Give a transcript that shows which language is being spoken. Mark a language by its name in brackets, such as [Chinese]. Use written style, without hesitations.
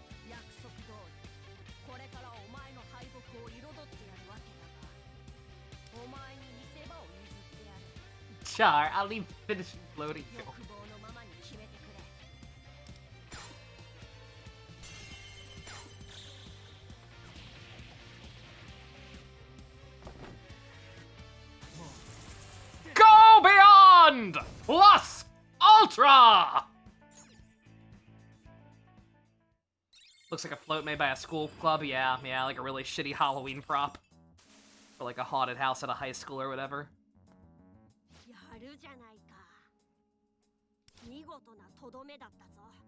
[Japanese] 約束通りこれからお前の敗北を彩ってやるわけだが、お前に見せ場を譲ってやる。 [English] Char, I'll leave finishing loading. [Japanese] 欲望のままに決めてくれ。 [English] Go beyond! Plus Ultra! Looks like a float made by a school club. Yeah, like a really shitty Halloween prop. For like a haunted house at a high school or whatever. [Japanese] やるじゃないか。見事なとどめだったぞ。